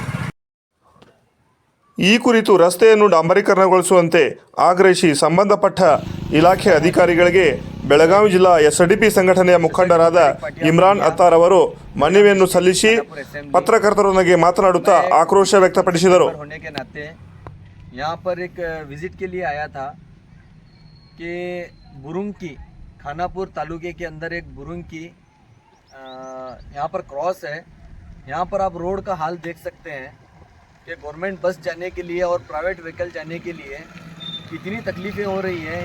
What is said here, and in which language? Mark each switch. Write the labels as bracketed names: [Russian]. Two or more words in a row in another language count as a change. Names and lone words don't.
[Kannada] ಈ ಕುರಿತು ರಸ್ತೆಯನ್ನು ಡಾಂಬರೀಕರಣಗೊಳಿಸುವಂತೆ ಆಗ್ರಹಿಸಿ ಸಂಬಂಧಪಟ್ಟ ಇಲಾಖೆ ಅಧಿಕಾರಿಗಳಿಗೆ ಬೆಳಗಾವಿ ಜಿಲ್ಲಾ SDP ಸಂಘಟನೆಯ ಮುಖಂಡರಾದ ಇಮ್ರಾನ್ ಅತ್ತಾರ್ ಅವರು ಮನವಿಯನ್ನು ಸಲ್ಲಿಸಿ ಪತ್ರಕರ್ತರೊಂದಿಗೆ ಮಾತನಾಡುತ್ತಾ ಆಕ್ರೋಶ ವ್ಯಕ್ತಪಡಿಸಿದರು. [Hindi] यहाँ पर एक विजिट के लिए आया था कि बुरुंकी खानापुर तालुके के अंदर एक बुरुंकी यहाँ पर क्रॉस है. यहाँ पर आप रोड का हाल देख सकते हैं कि [English] government bus [Hindi] जाने के लिए और [English] private vehicle [Hindi] जाने के लिए कितनी तकलीफ़ें हो रही हैं.